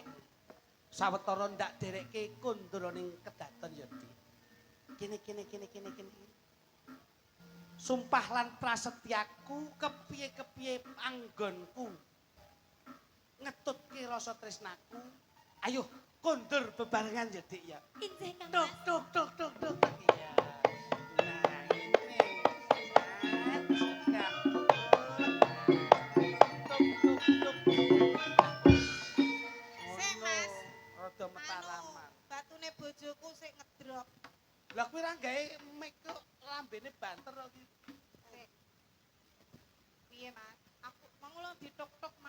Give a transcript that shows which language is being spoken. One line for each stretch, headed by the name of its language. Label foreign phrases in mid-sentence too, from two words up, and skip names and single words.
Javanese: Sawetara ndak derekke kondro ning kedaton ya, Di. Kene. Sumpah lan prasetyaku kepiye-kepiye anggonku. Ngetutke rasa tresnaku. Ayo kondur bebarengan ya, Dik ya. Injih Kang Tuk Mas. tuk tuk tuk tuk.
Indonesian: Iya. Nah, ini.
Javanese: Nah, tuk tuk tuk. Sik, Mas. Rada metalaman. Batune bojoku sik ngedrop. Lah kuwi ra gawe mic kok lambene banter kok iki. Sik. Piye, Mas? Aku mangulo ditok-tok, Mas.